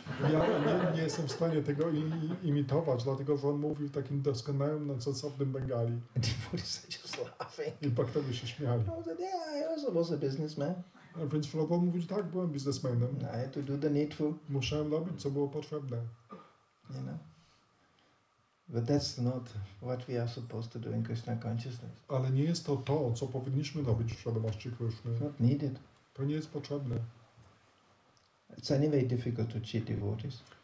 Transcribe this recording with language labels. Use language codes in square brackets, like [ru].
[pl] Ja nie jestem w stanie tego imitować, dlatego że on mówił w takim doskonałym, nonsensownym Bengali. [en] And devotees are just laughing. [pl] I bakterie się śmiali. [en] I said, yeah, I also was a businessman. [pl] Więc Prabhupada mówił, tak, byłem biznesmenem. [en] I had to do the needful. [pl] Musiałem robić, co było potrzebne. [en] But that's not what we are supposed to do in Krishna consciousness. [pl] Ale nie jest to, co powinniśmy robić w świadomości Kryszny. [en] It's not needed. [pl] To nie jest potrzebne. [en] It's anyway difficult to cheat devotees.